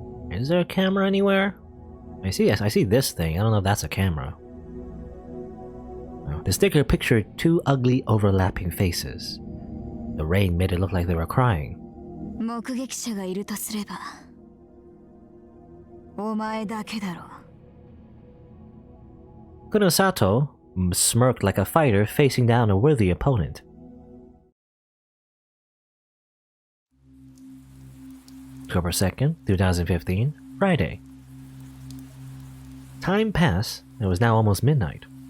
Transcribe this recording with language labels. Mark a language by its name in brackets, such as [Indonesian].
[English] Is there a camera anywhere? I see this thing. I don't know if that's a camera. The sticker pictured two ugly overlapping faces. The rain made it look like they were crying. [Japanese] 目撃者がいるとすればお前だけだろ。 [English] Kunosato smirked like a fighter facing down a worthy opponent. October 2nd, 2015, Friday. Time passed, and it was now almost midnight.